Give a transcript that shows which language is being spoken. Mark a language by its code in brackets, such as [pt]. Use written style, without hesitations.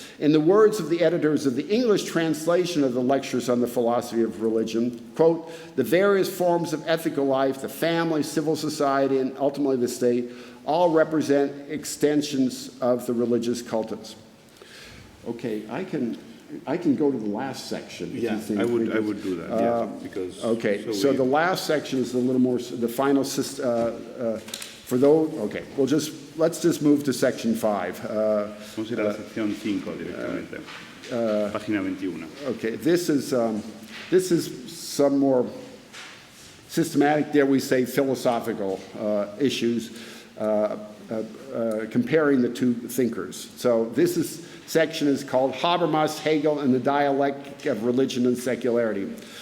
[en] In the words of the editors of the English translation of the Lectures on the Philosophy of Religion, quote, the various forms of ethical life, the family, civil society, and ultimately the state, all represent extensions of the religious cultus. Okay, I can go to the last section. Yeah, I would do that. Yeah, because okay. So the last section is a little more the final. For those, okay. Let's just move to section 5. [es] Vamos a ir a la sección 5 directamente. Página 21. [en] Okay. This is some more systematic, dare we say, philosophical issues comparing the two thinkers. So this section is called Habermas, Hegel, and the Dialectic of Religion and Secularity.